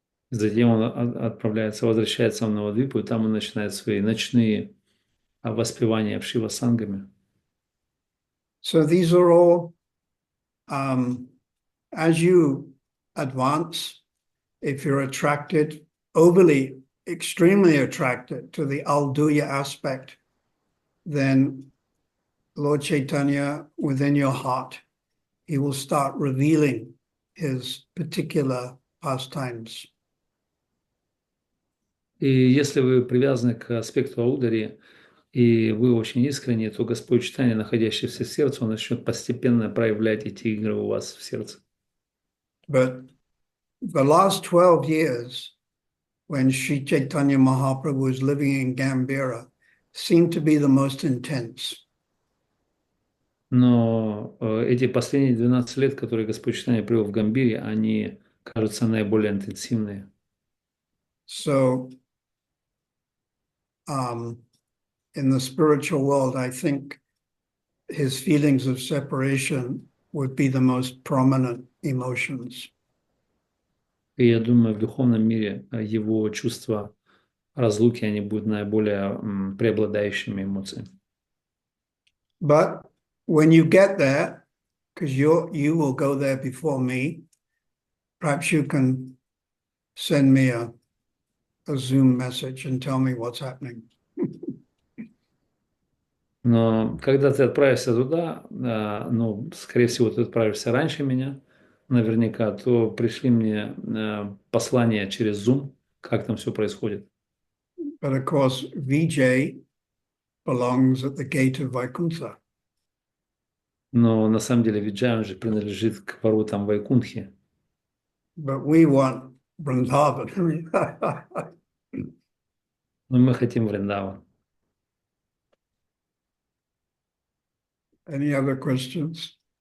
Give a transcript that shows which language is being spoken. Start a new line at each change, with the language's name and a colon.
Russian: Затем он отправляется, возвращается в Навадвипу, и там он начинает свои ночные воспевания в Шива-сангаме.
English: So these are all, as you advance, if you're attracted, overly, extremely attracted to the Alduya aspect, then Lord Chaitanya, within your heart, he will start revealing his particular pastimes.
Russian: И если вы привязаны к аспекту аудари, и вы очень искренне, то Господь Чайтанья, находящийся в сердце, он начнет постепенно проявлять эти игры у вас в сердце.
English: But the last 12 years, when Sri Chaitanya Mahaprabhu was living in Gambhira, seemed to be the most intense.
Russian: Но эти последние 12 лет, которые Господь Чайтанья провел в Гамбире, они, кажутся, наиболее интенсивные.
English: So, in the spiritual world, I think his feelings of separation would be the most prominent emotions.
Russian: И я думаю, в духовном мире его чувства разлуки, они будут наиболее преобладающими эмоциями.
English: But when you get there, because you will go there before me, perhaps you can send me a Zoom message and tell me what's happening.
Russian: Но когда ты отправишься туда, ну, скорее всего, ты отправишься раньше меня, наверняка, то пришли мне послание через Zoom, как там все происходит.
English: But of course, Vijay belongs at the gate of Vaikuntha.
Russian: Но на самом деле Виджай, он же принадлежит к воротам Вайкунтхи.
English: But we want Vrindavan.
Russian: Но мы хотим Вриндаван.
English: Any other questions?